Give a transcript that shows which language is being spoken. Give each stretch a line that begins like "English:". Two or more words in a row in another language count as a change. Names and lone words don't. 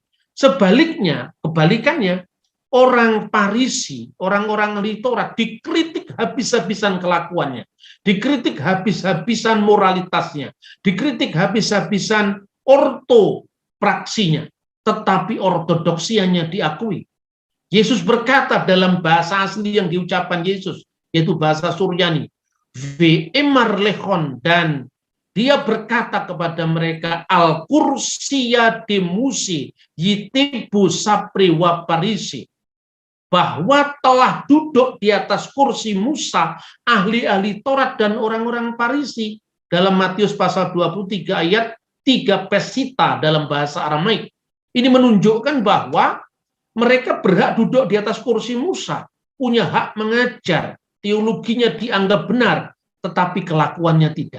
Indonesian: Sebaliknya, kebalikannya, orang Farisi, orang-orang ahli Taurat dikritik habis-habisan kelakuannya, dikritik habis-habisan moralitasnya, dikritik habis-habisan ortopraksinya, tetapi ortodoksianya diakui. Yesus berkata dalam bahasa asli yang diucapkan Yesus, yaitu bahasa Suryani,
Classical Syriac: ܘܐܡܪ ܠܗܘܢ,
Indonesian: dan dia berkata kepada mereka,
Classical Syriac: ܥܠ ܟܘܪܣܝܐ ܕܡܘܫܐ ܝܬܒܘ ܣܦܪܐ ܘܦܪܝܫܐ,
Indonesian: bahwa telah duduk di atas kursi Musa, ahli-ahli Taurat dan orang-orang Farisi, dalam Matius pasal 23 ayat 3 pesita dalam bahasa Aramaik. Ini menunjukkan bahwa mereka berhak duduk di atas kursi Musa, punya hak mengajar, teologinya dianggap benar, tetapi kelakuannya tidak.